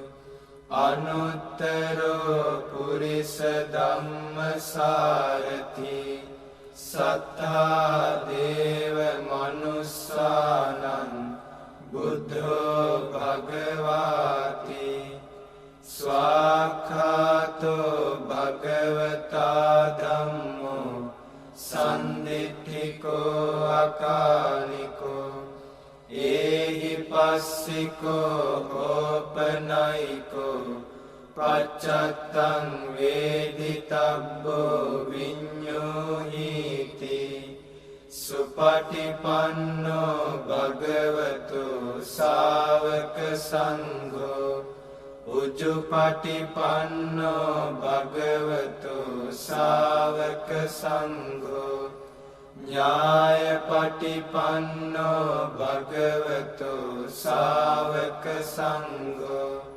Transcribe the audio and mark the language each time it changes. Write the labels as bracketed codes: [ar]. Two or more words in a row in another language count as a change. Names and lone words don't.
[pi] අනුත්තරෝ පුරිස ධම්මසාරති සත්තා දේව මනුස්සානං බුද්ධෝ භගවාති ස්වාක්ඛාතෝ භගවතා ධම්මෝ සම්දිට්ඨිකෝ අකාලිකෝ ඒහි පස්සිකෝ ඕපනයිකෝ පච්චත්තං වේදිතබ්බෝ විඤ්ඤෝහිති සුඛ සුපටිපන්නෝ භගවතු ශාවක සංඝෝ උජුපටිපන්නෝ භගවතු ශාවක සංඝෝ ඥායපටිපන්නෝ භගවතු ශාවක සංඝෝ